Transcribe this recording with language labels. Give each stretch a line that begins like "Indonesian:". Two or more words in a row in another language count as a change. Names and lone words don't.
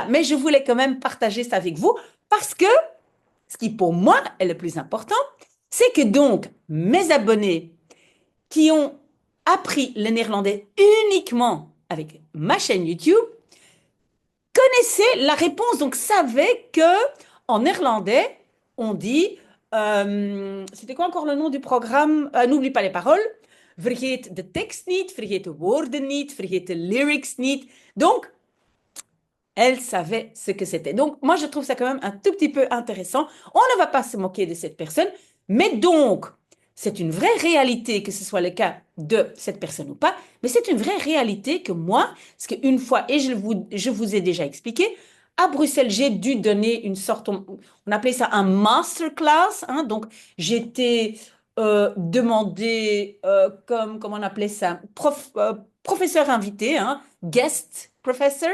French: Mais je voulais quand même partager ça avec vous parce que ce qui, pour moi, est le plus important, c'est que donc mes abonnés qui ont appris le néerlandais uniquement avec ma chaîne YouTube connaissaient la réponse, donc savaient que en néerlandais, on dit, c'était quoi encore le nom du programme? N'oublie pas les paroles.
Dutch: Vergeet de tekst niet, vergeet de woorden niet, vergeet de lyrics niet.
French: Donc, elle savait ce que c'était. Donc, moi, je trouve ça quand même un tout petit peu intéressant. On ne va pas se moquer de cette personne, mais donc, c'est une vraie réalité, que ce soit le cas de cette personne ou pas, mais c'est une vraie réalité que moi, parce qu'une fois, et je vous ai déjà expliqué, à Bruxelles, j'ai dû donner une sorte, on appelait ça un masterclass, hein, donc j'étais demandé comme, comment on appelait ça, professeur invité, hein,
English: guest professor.